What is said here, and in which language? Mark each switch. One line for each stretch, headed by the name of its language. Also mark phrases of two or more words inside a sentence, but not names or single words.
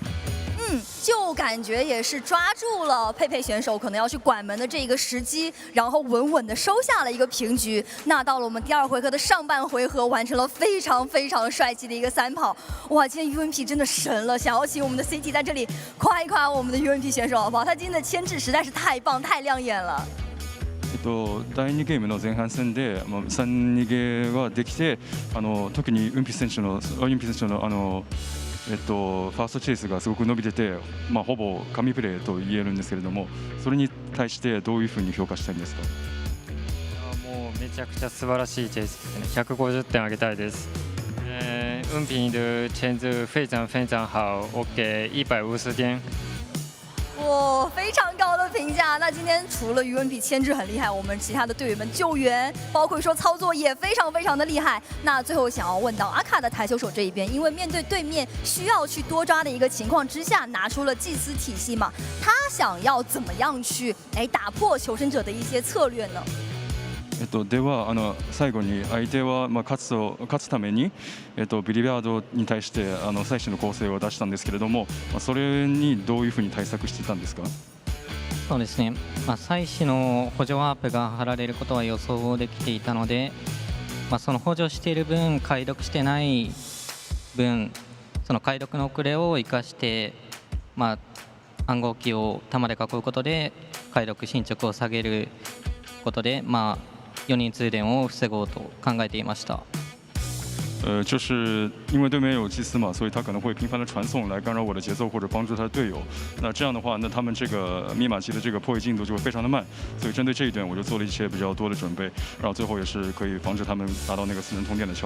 Chinese: 就感觉也是抓住了佩佩选手可能要去管门的这一个时机，然后稳稳的收下了一个平局。那到了我们第2回合的上半回合，完成了非常帅气的一个3跑。哇，今天 UNP 真的神了！想要请我们的 CT 在这里夸一夸我们的 UNP 选手好不好？他今天的牵制实在是太棒太亮眼了。
Japanese: 第2 ゲームの前半戦で3逃げができて、特にウンピ選手のファーストチェイスがすごく伸びてて、ほぼ神プレーと言えるんですけれども、それに対してどういうふうに評価したいんですか？もうめちゃくちゃ素晴らしいチェイスですね。150点あげたいです。
Chinese: 運品的牵制非常好，我给150点。哇，非常高的评价。那今天除了于文比牵制很厉害，我们其他的队员们救援，包括说操作也非常非常的厉害。那最后想要问到阿卡的台球手这一边，因为面对对面需要去多抓的一个情况之下，拿出了祭司体系嘛，他想要怎么样去打破求生者的一些策略呢？
Japanese: では最後に相手は勝つためにビリヤードに対して最新の構成を出したんですけれども、それにどういうふうに対策していたんですか？そうですね、最新の補助ワープが貼られることは予想できていたので、その補助している分解読してない分その解読の遅れを生かして、暗号機を弾で囲うことで解読進捗を下げることで、4人通電を防ごうと考えていました。
Chinese: 就是因为对面有祭司嘛，所以他可能会频繁的传送来干扰我的节奏或者帮助他的队友。那这样的话，那他们这个密码机的这个破译进度就会非常的慢。所以针对这一点，我就做了一些比较多的准备，然后最后也是可以防止他们达到那个4人通电的效果。